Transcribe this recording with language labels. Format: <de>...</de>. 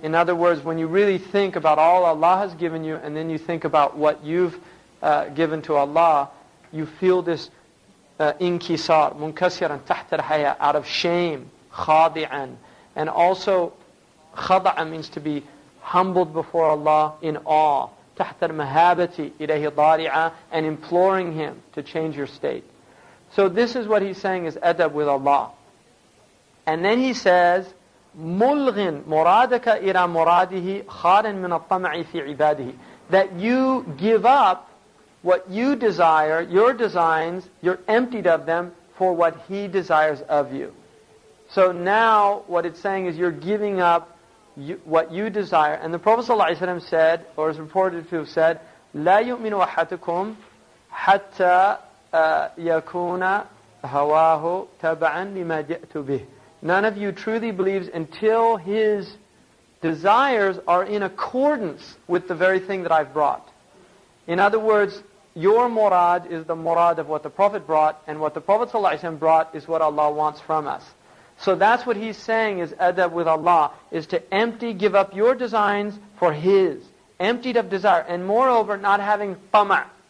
<en>In other words, when you really think about all Allah has given you, and then you think about what you've given to Allah, you feel this inkisar, munkasiran tahta al-haya, out of shame, khadi'an, and also khada'a means to be humbled before Allah in awe.</en> <ar>تحت المهابة إليه ضارعة,</ar> <en>and imploring Him to change your state. So this is what he's saying is adab with Allah. And then he says,</en> <ar>مُلْغٍ مُرَادَكَ إِلَى مُرَادِهِ خَارٍ مِنَ الطَّمَعِ فِي عِبَادِهِ.</ar> <en>That you give up what you desire, your designs, you're emptied of them for what He desires of you. So now what it's saying is you're giving up what you desire. And the Prophet ﷺ said, or is reported to have said,</en> <ar>لا يؤمن أحدكم حتى يكون هواه تبعا لما جئت به.</ar> <en>None of you truly believes until his desires are in accordance with the very thing that I've brought. In other words, your murad is the murad of what the Prophet brought, and what the Prophet ﷺ brought is what Allah wants from us. So that's what he's saying is adab with Allah, is to give up your designs for His, emptied of desire, and moreover not having tama'.</en>